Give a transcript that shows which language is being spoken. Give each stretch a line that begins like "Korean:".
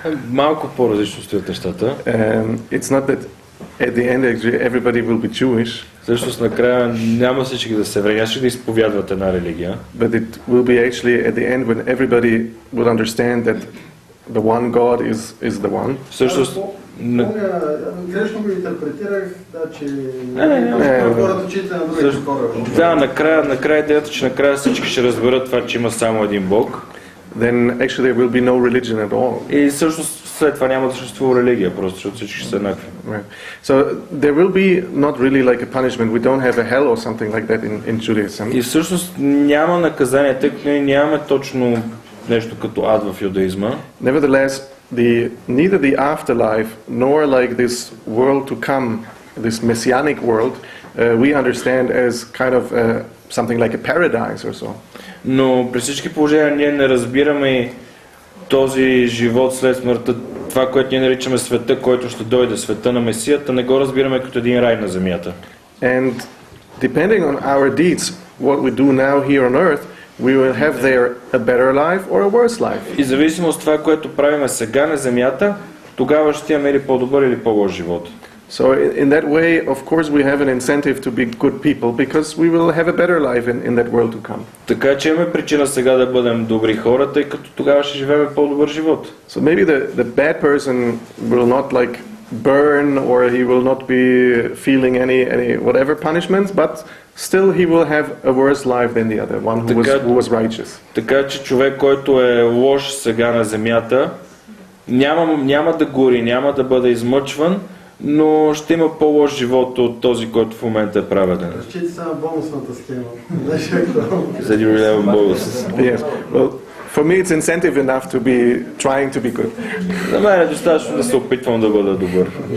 Bulgarian: Малко по-различно стоят нещата.
English: It's not that at the end actually everybody will be Jewish.
Bulgarian: Всъщност накрая няма всички да се връщат да изповядват една религия.
English: But it will be actually at the end when everybody will understand that the one God is the one.
Bulgarian: Всъщност Грешно го интерпретирах, че хората читат на другите хора. Да, накрая идеята, че накрая всички ще разберат това, че има само един Бог.
English: Then actually there will be no religion at all.
Bulgarian: И всъщност след това няма да съществува религия, просто защото всички ще са еднакви.
English: So there will be not really like a punishment. We don't have a hell or something like that in Judaism.
Bulgarian: И всъщност няма наказание, тъй като нямаме точно нещо като ад в юдаизма.
English: Nevertheless, neither the afterlife nor like this world to come, this messianic world, we understand as kind of something like a paradise or so.
Bulgarian: Но при всички положения ние не разбираме този живот след смъртта, това, което ние наричаме света, който ще дойде, света на Месията, не го разбираме като един рай на земята.
English: And depending on our deeds, what we do now here on earth, we will have there a better life or a worse life.
Bulgarian: И зависимо от това, което правиме сега на земята, тогава ще имаме или по-добър или по-лош живот.
English: So in that way, of course, we have an incentive to be good people because we will have a better life in that world to come.
Bulgarian: Така че имаме причина сега да бъдем добри хора, тъй като тогава ще живеем по-добър живот.
English: So maybe the bad person will not like burn or he will not be feeling any whatever punishments, but still he will have a worse life than the other one who was righteous.
Bulgarian: Така че човек, който е лош сега на земята, няма да гори, няма да бъде измъчван, но ще има по-лош живот от този, който в момента е праведен. Разчити се на бонусната схема. За да има бонус.
English: Yes. Well, for me it's incentive enough to be trying to be good.
Bulgarian: За мен е достатъчно да се опитвам да бъда добър.